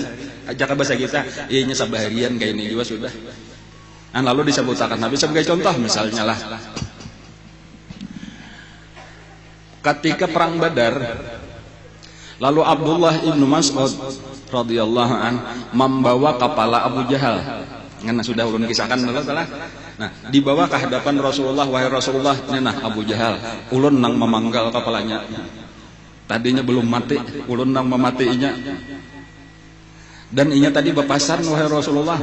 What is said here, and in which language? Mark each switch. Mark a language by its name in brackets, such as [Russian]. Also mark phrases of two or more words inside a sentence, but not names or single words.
[Banjar] Jaka bahasa kita, ianya sabaharian kayak ini juga sudah. [Indonesian] Nah, lalu disebutkan Nabi sebagai contoh misalnya lah. Ketika perang Badar, lalu Abdullah ibnu Mas'ud [Arabic] رضي الله عن [Indonesian] membawa kepala Abu Jahal. [Banjar] Karena sudah ulun kisahkan dulu telah. Nah, dibawa ke hadapan Rasulullah, wahai Rasulullah, nah Abu Jahal, ulun nang memanggal kepalanya. Tadinya belum mati, ulun nang mematiinya. Dan inya tadi bepasan, wahai Rasulullah.